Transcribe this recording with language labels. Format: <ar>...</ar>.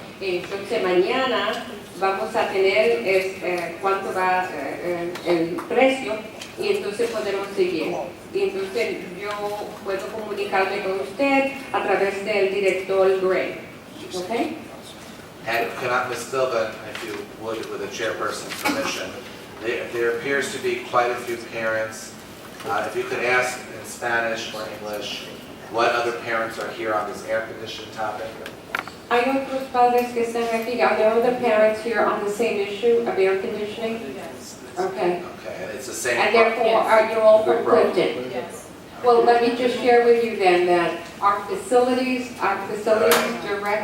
<es>Entonces mañana vamos a tener cuánto va el precio y entonces podemos seguir. Y entonces yo puedo comunicarme con usted a través del director Gray. ¿Ok?</es> <en>And cannot, Ms. Silva, if you would, with the chairperson's permission, there appears to be quite a few parents. If you could ask in Spanish or English, what other parents are here on this air conditioning topic?</en> <es>Hay otros padres que están aquí.</es> <en>Are there other parents here on the same issue of air conditioning? Yes. Okay. Okay, and it's the same. And therefore, are you all from Clifton? Yes. Well, let me just share with you then that our facilities director.</en>